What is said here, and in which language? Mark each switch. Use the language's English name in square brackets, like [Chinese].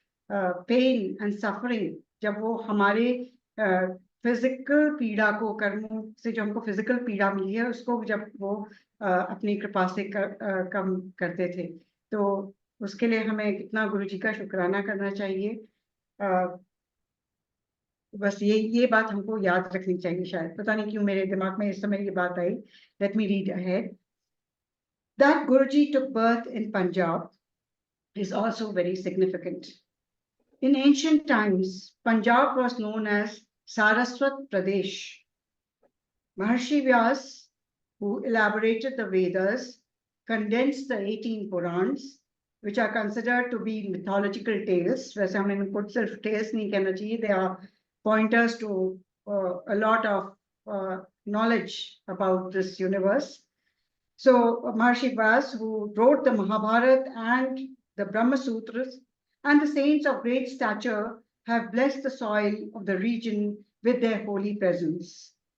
[Hindi] Pen and suffering, जब वो हमारे फिजिकल पीड़ा को, कर्मों से जो हमको फिजिकल पीड़ा मिली है उसको जब वो अपनी कृपा से कम करते थे, तो उसके लिए हमें कितना गुरु जी का शुक्राना करना चाहिए। बस ये बात हमको याद रखनी चाहिए। शायद पता नहीं क्यों मेरे दिमाग में इस समय ये बात आई। [English] Let me read ahead. That Guruji took birth in Punjab is also very significant. In ancient times, Punjab was known as Saraswat Pradesh. Maharshi Vyas, who elaborated the Vedas, condensed the 18 Purans, which are considered to be mythological tales. [Hindi] वैसे हमें इनको सिर्फ tales नहीं कहना चाहिए. [English] They are pointers to a lot of knowledge about this universe. So Maharshi Vyas, who wrote the Mahabharata and the Brahma Sutras, and the saints of great stature have blessed the soil of the region with their holy presence.